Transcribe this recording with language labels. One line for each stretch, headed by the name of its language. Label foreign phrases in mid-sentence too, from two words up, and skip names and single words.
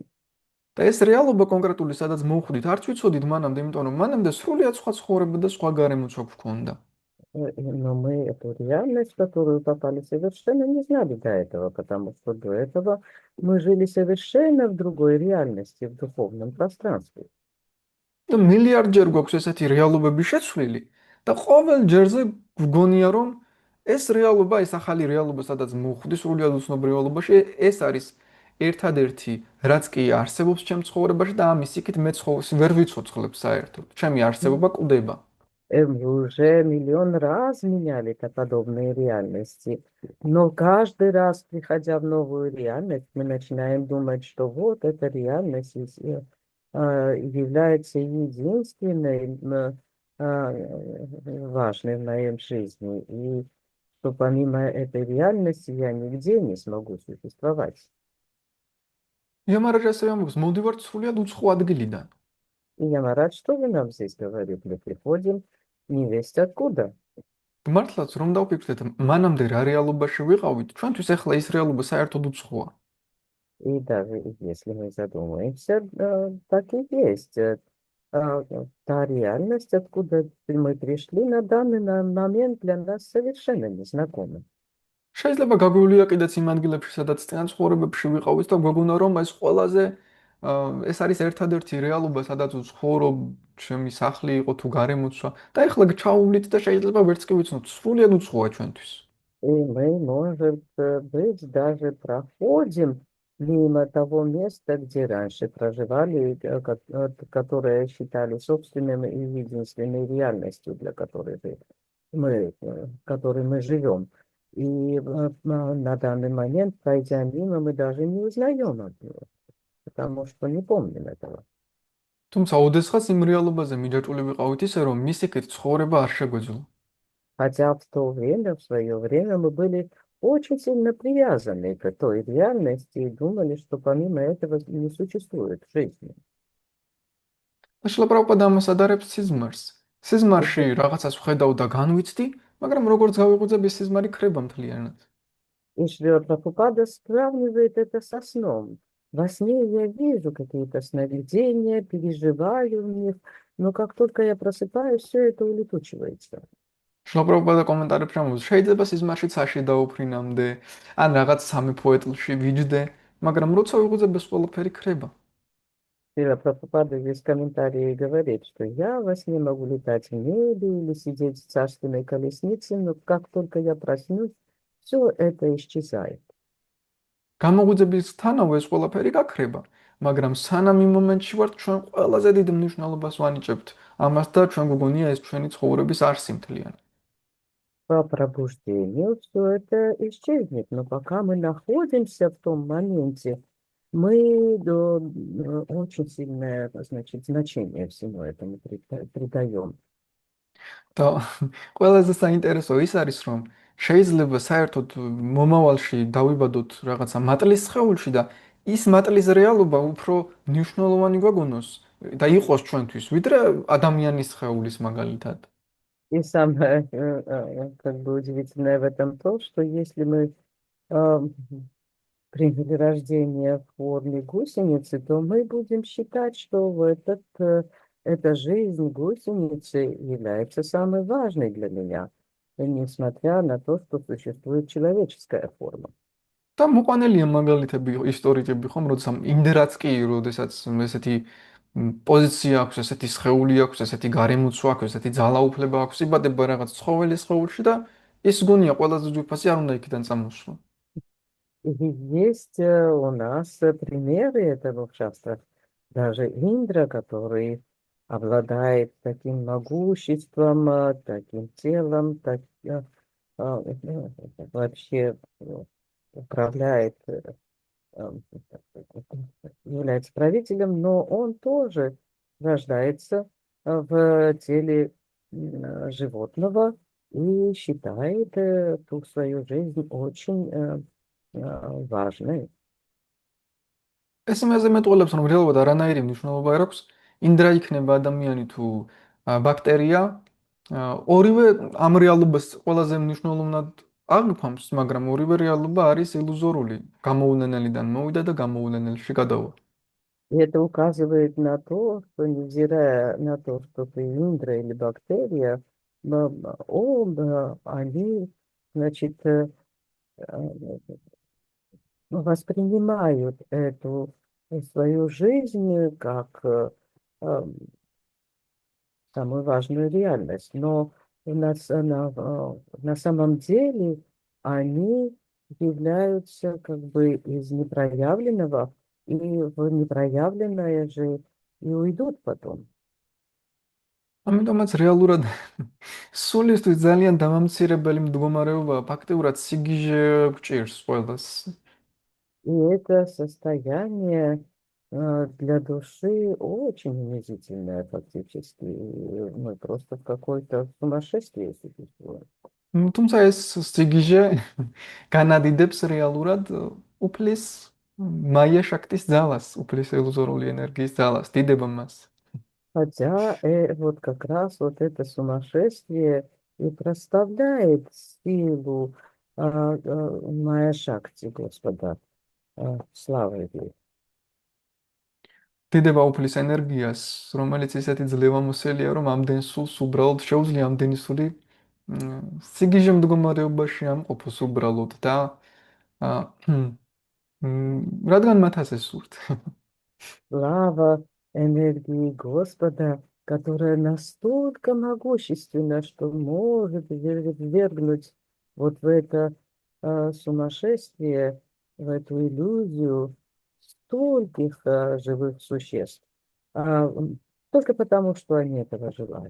Georgian: და ეს რეალობა კონკრეტული, სადაც მოვხვდით, არც ვიცოდით მანამდე, იმიტომ რომ მანამდე სრულიად სხვა ცხოვრება და სხვა გარემოცვა გვქონდა.
Russian: Но мы эту реальность, в которую попали, совершенно не знали до этого, потому что до этого мы жили совершенно в другой реальности, в духовном пространстве.
Georgian: და მილიარდჯერ გვაქვს ესეთი რეალობები შეცვლილი და ყოველ ჯერზე გვგონია რომ ეს რეალობა, ეს ახალი რეალობა, სადაც მოვხვდი სრულიად უცნობ რეალობაში, ეს არის ერთადერთი, რაც კი არსებობს ჩემ ცხოვრებაში და ამის იქით მე ვერ ვიცოცხლებ საერთოდ. ჩემი არსებობა კვდება.
Russian: Мы уже миллион раз меняли подобные реальности, но каждый раз, приходя в новую реальность, мы начинаем думать, что вот эта реальность является единственной важной в моей жизни, и что помимо этой реальности я нигде не смогу существовать.
Georgian: იამარაჯა ასევე ამბობს, მოვდივართ სრულიად უცხო ადგილიდან.
Russian: И я рад, что вы нам здесь говорит, мы приходим не весть откуда.
Georgian: მართლაც რომ დავფიქრდეთ, მანამდე რა რეალობაში ვიყავით, ჩვენთვის ახლა ის რეალობა საერთოდ უცხოა.
Russian: И даже если мы задумаемся, так и есть. Та реальность, откуда мы пришли, на данный момент для нас совершенно незнакома.
Georgian: შეიძლება გაგვივლია კიდეც იმ ადგილებში, სადაც წინა ცხოვრებებში ვიყავით და გვეგონა რომ ეს ყველაზე ეს არის ერთადერთი რეალობა, სადაც ვცხოვრობ, ჩემი სახლი იყო თუ გარემოცვა და ეხლა ჩავუვლით და შეიძლება ვერც კი ვიცნოთ, სრულიად უცხოა ჩვენთვის.
Russian: И мы, может быть, даже проходим мимо того места, где раньше проживали, которое считали собственным и единственной реальностью, для которой которой мы живем. И на данный момент, пройдя мимо, мы даже не узнаем от него, потому что не помним этого.
Georgian: თუმცა ოდესღაც იმ რეალობაზე მიჯაჭვული ვიყავით ისე, რომ მის იქით ცხოვრება არ შეგვეძლო.
Russian: Хотя в то время, в свое время, мы были очень сильно привязаны к той реальности и думали, что помимо этого не существует жизни.
Georgian: და შლაპრაპად ამას ადარებს სიზმარს. სიზმარში რაღაცას ვხედავ და განვიცდი, მაგრამ როგორც გავიღვიძებ, ეს სიზმარი ქრება მთლიანად.
Russian: И Шрила Прабхупада сравнивает это со сном. Во сне я вижу какие-то сновидения, переживаю в них, но как только я просыпаюсь, все это улетучивается.
Georgian: შლოპროპადა კომენტარებში ამბობს, შეიძლება სიზმარში ცაში დაუფრინამდე, ან რაღაც სამეფო ეტლში ვიჯდე, მაგრამ როცა ვიღუძებ ეს ყველაფერი ქრება.
Russian: Шрила Прабхупада здесь в комментарии говорит, что я во сне могу летать в небе или сидеть в царственной колеснице, но как только я проснусь, все это исчезает.
Georgian: გამოღვიძების თანავე ეს ყველაფერი გაქრება, მაგრამ სანამ იმ მომენტში ვართ, ჩვენ ყველაზე დიდ მნიშვნელობას ვანიჭებთ ამას და ჩვენ გგონია ეს ჩვენი ცხოვრების არსი მთლიანი.
Russian: По пробуждению все это исчезнет, но пока мы находимся в том моменте, мы очень сильное, значит, значение всему этому придаем.
Georgian: და ყველაზე საინტერესო ის არის, რომ შეიძლება საერთოდ მომავალში დავიბადოთ რაღაცა მატლის სხეულში და ის მატლის რეალობა უფრო მნიშვნელოვანი გვაგონოს და იყოს ჩვენთვის, ვიდრე ადამიანის სხეულის მაგალითად.
Russian: И самое как бы удивительное в этом то, что если мы э, приняли рождение в форме гусеницы, то мы будем считать, что эта жизнь гусеницы является самой важной для меня, несмотря на то, что существует человеческая форма.
Georgian: და მოყვანილია მაგალითები ისტორიკები ხომ, როდესაც იმდენაც კი, როდესაც ესეთი პოზიცია აქვს, ესეთი სხეული აქვს, ესეთი გარემოცვა აქვს, ესეთი ძალაუფლება აქვს, იბადება რაღაც ცხოველის სხეულში და ის გონია ყველაზე ძვირფასი არ უნდა იქიდან წამოსვლა.
Russian: И есть у нас примеры этого в шастрах. Даже Индра, который обладает таким могуществом, таким телом, вообще управляет, э, является правителем, но он тоже рождается в теле животного и считает ту свою жизнь очень важной.
Georgian: ეს იმაზე მეტყველებს, რომ რეალურად არანაირი მნიშვნელობა არ აქვს, ინდრა იქნება ადამიანი თუ ბაქტერია, ორივე ამ რეალობას ყველაზე მნიშვნელოვნად აღიქვამს, მაგრამ ორივე რეალობა არის ილუზორული. გამოუვლენელიდან მოვიდა და გამოუვლენელში გადავა.
Russian: И это указывает на то, что невзирая на то, что ты индра или бактерия, оба они, значит, воспринимают эту свою жизнь как самую важную реальность. Но на самом деле они являются как бы из непроявленного, и в непроявленное же и уйдут потом.
Georgian: ამიტომაც რეალურად სულისთვის ძალიან დამამცირებელი მდგომარეობაა, ფაქტიურად სიგიჟე გვჭირს ყველას.
Russian: И это состояние для души очень унизительное фактически. И мы просто в какой-то сумасшествии существуем.
Georgian: თუმცა ეს სიგიჟე განადიდებს რეალურად უფლის მაია შაქტის ძალას, უფლის ილუზორული ენერგიის ძალას, დიდება მას.
Russian: Хотя вот как раз вот это сумасшествие и проставляет силу Майя Шакти, Господа. Слава ей.
Georgian: დიდება უფლის ენერგიას, რომელიც ისეთი ძლევამოსილია, რომ ამდენ სულს უბრალოდ შეუძლია ამდენი სული სიგიჟე მდგომარეობაში ამყოფოს უბრალოდ და რადგან მათ ასე სურთ.
Russian: Слава энергии Господа, которая настолько могущественна, что может ввергнуть вот в это сумасшествие, в эту иллюзию стольких живых существ, только потому, что они этого желают.